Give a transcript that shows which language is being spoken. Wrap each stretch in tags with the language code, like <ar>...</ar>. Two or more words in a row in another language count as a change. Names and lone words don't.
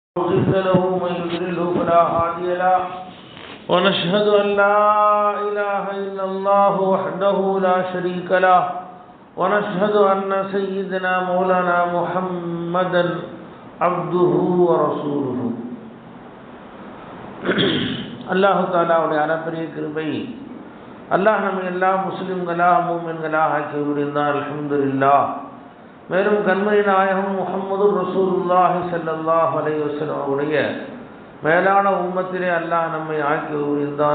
<ar>مضل له ومن يضلله فلا هادي له ونشهد أن لا إله إلا الله وحده لا شريك له ونشهد أن سيدنا مولانا محمدا عبده ورسوله</ar> <ta>அல்லாஹு தாலாவுடைய அளப்பரிய கிருபை அல்லாஹ் நம்ம எல்லா முஸ்லிம்களாக மூமின்களாக ஆக்கி புரிந்தார்.</ta> <ar>அல்ஹம்துலில்லாஹ்.</ar> <ta>மேலும் கண்மணி நாயகம் முஹம்மது</ta> <ar>رسول الله صلى الله عليه وسلم</ar> <ta>உடைய மேலான உம்மத்திலே அல்லாஹ் நம்மை ஆக்கி புரிந்தான்.</ta>